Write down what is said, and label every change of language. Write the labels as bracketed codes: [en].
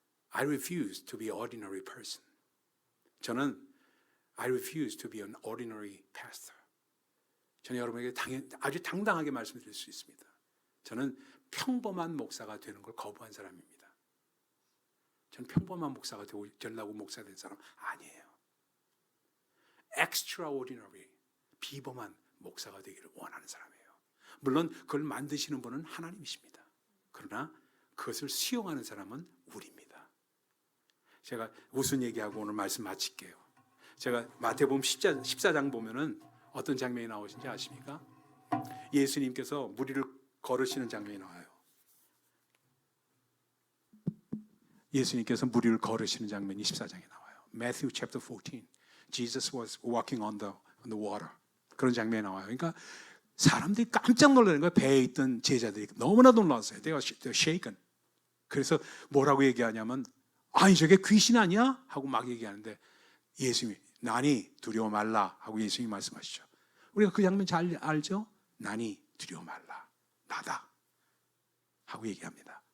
[en] I refuse to be an ordinary person. [ko] 저는 [en] I refuse to be an ordinary pastor. [ko] 저는 여러분에게 아주 당당하게 말씀드릴 수 있습니다. 저는 평범한 목사가 되는 걸 거부한 사람입니다. 저는 평범한 목사가 되려고 목사 된 사람 아니에요. extraordinary, 비범한 목사가 되기를 원하는 사람이에요. 물론 그걸 만드시는 분은 하나님이십니다. 그러나 그것을 수용하는 사람은 우리입니다. 제가 무슨 얘기하고 오늘 말씀 마칠게요. 제가 마태복음 14장 보면은 어떤 장면이 나오신지 아십니까? 예수님께서 무리를 걸으시는 장면이 나와요. 예수님께서 무리를 걸으시는 장면이 14장에 나와요. [en] Matthew chapter 14. Jesus was walking on the water. [ko] 그런 장면이 나와요. 그러니까 사람들이 깜짝 놀라는 거예요. 배에 있던 제자들이 너무나 놀랐어요. [en] They were shaken. [ko] 그래서 뭐라고 얘기하냐면, 아니 저게 귀신 아니야? 하고 막 얘기하는데 예수님이 나니 두려워 말라 하고 예수님이 말씀하시죠. 우리가 그 장면 잘 알죠? 나니 두려워 말라, 나다 하고 얘기합니다.